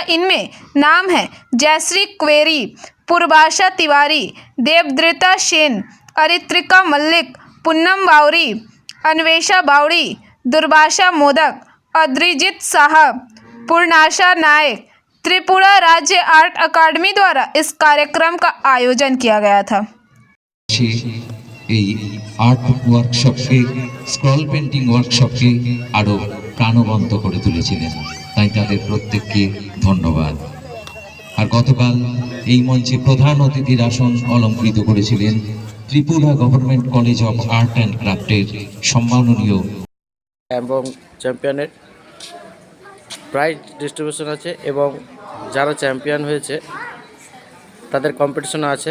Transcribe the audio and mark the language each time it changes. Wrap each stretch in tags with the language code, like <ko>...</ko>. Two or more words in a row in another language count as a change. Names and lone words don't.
<hi>इनमें नाम है जयश्री क्वेरी, पूर्वाशा तिवारी, देवद्रिता सेन, अरित्रिका मल्लिक, पूनम बावरी, अन्वेषा बावड़ी, दुर्वाशा मोदक, अद्रिजित साहब, पूर्णाशा नायक। त्रिपुरा राज्य आर्ट अकादमी द्वारा इस कार्यक्रम का आयोजन किया गया था।</hi> <bn>আর্ট ওয়ার্কশপকে স্ক্রল পেইন্টিং ওয়ার্কশপকে আরো প্রাণবন্ত করে তুলেছিলেন, তাই তাদের প্রত্যেককে ধন্যবাদ। আর গতকাল এই মঞ্চে প্রধান অতিথির আসন অলঙ্কৃত করেছিলেন ত্রিপুরা গভর্নমেন্ট কলেজ অফ আর্ট অ্যান্ড ক্রাফটের সম্মাননীয় এবং চ্যাম্পিয়নের</bn> <en>prize distribution</en> <bn>আছে এবং যারা চ্যাম্পিয়ন হয়েছে তাদের কম্পিটিশন আছে।</bn>